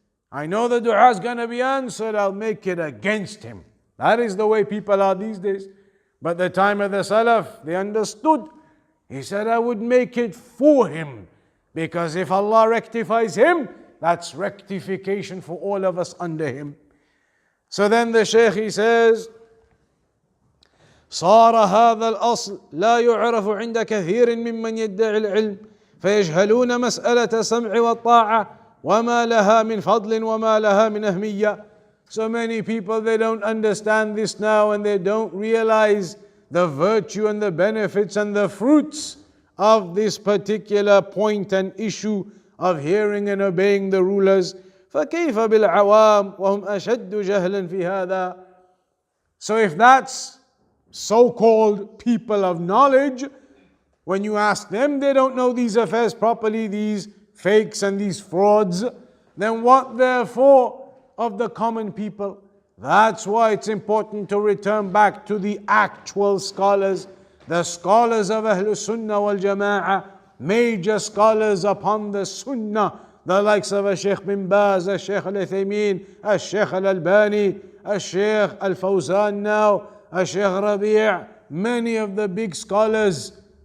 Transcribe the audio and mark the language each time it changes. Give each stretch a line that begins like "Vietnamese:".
English: I know the dua is going to be answered, I'll make it against him. That is the way people are these days. But the time of the Salaf, they understood. He said, I would make it for him. Because if Allah rectifies him, that's rectification for all of us under him. So then the Shaykh, he says,
Arabic: صار هذا الأصل لا يعرف عند كثير ممن يدعي العلم فيجهلون مسألة السمع والطاعة وما لها من فضل وما لها من أهمية.
English: So many people, they don't understand this now, and they don't realize the virtue and the benefits and the fruits of this particular point and issue of hearing and obeying the rulers.
Arabic: فكيف بالعوام وهم أشد جهلا في هذا.
English: So if that's so-called people of knowledge, when you ask them, they don't know these affairs properly, these fakes and these frauds, then what therefore of the common people? That's why it's important to return back to the actual scholars, the scholars of Ahlul Sunnah wal Jama'ah, major scholars upon the Sunnah, the likes of Shaykh bin Baz, Shaykh al-Uthaymeen, Shaykh al-Albani, Shaykh al-Fawzan now, Shaykh Rabi', many of the big scholars